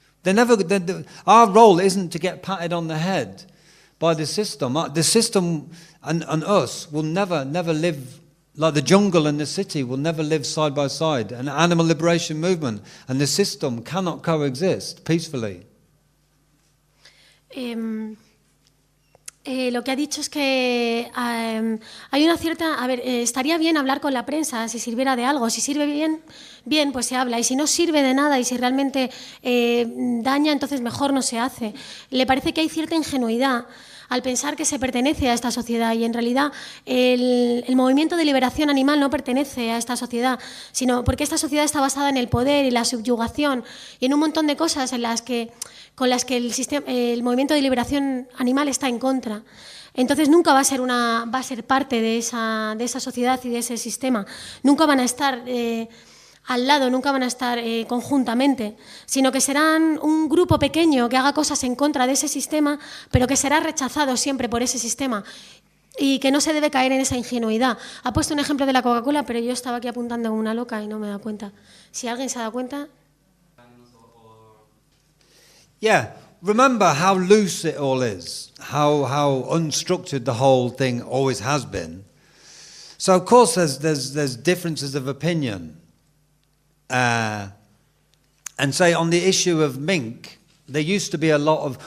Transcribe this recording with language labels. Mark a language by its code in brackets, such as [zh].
[en] Our role isn't to get patted on the head by the system. The system and us will never live, like the jungle and the city will never live side by side. An animal liberation movement and the system cannot coexist peacefully. [es] Lo que ha dicho es que hay una cierta... A ver, estaría bien hablar con la prensa si sirviera de algo. Si sirve bien, pues se habla. Y si no sirve de nada y si realmente daña, entonces mejor no se hace. Le parece que hay cierta ingenuidad al pensar que se pertenece a esta sociedad y en realidad el movimiento de liberación animal no pertenece a esta sociedad, sino porque esta sociedad está basada en el poder y la subyugación y en un montón de cosas con las que el movimiento de liberación animal está en contra. Entonces nunca va a ser parte de esa sociedad y de ese sistema. Nunca van a estar al lado, nunca van a estar conjuntamente, sino que serán un grupo pequeño que haga cosas en contra de ese sistema, pero que será rechazado siempre por ese sistema y que no se debe caer en esa ingenuidad. Ha puesto un ejemplo de la Coca-Cola, pero yo estaba aquí apuntando como una loca y no me he dado cuenta. Si alguien se ha dado cuenta... [en] Yeah, remember how loose it all is, how unstructured the whole thing always has been. So of course there's differences of opinion. And say on the issue of mink, there used to be a lot of...